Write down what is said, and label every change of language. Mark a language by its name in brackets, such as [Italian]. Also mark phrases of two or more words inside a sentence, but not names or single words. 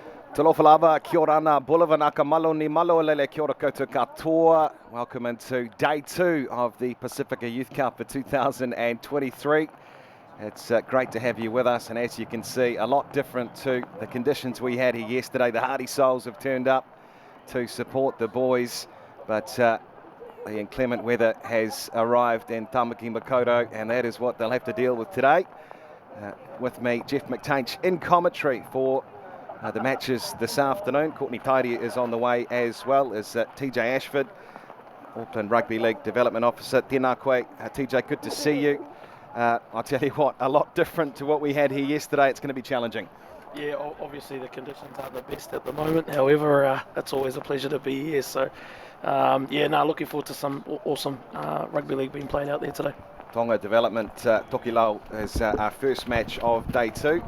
[Māori] Talofalava, kia ora ana, Bulavan Akamalo ni malo lele kia ora koutou katoa. [English] Welcome into day 2 of the Pasifika Youth Cup for 2023. It's great to have you with us, and as you can see, a lot different to the conditions we had here yesterday. The hardy souls have turned up to support the boys, but the inclement weather has arrived in Tamaki Makaurau, and that is what they'll have to deal with today. With me, Jeff McTainch in commentary for the matches this afternoon. Courtney Tidy is on the way, as well as TJ Ashford, Auckland Rugby League Development Officer. [Māori] Tēnā koe, TJ, [English] good to see you. I'll tell you what, a lot different to what we had here yesterday. It's going to be challenging. Yeah, obviously the conditions aren't the best at the moment. However, it's always a pleasure to be here. So, looking forward to some awesome rugby league being played out there today. Tonga Development, Tokelau is our first match of day 2.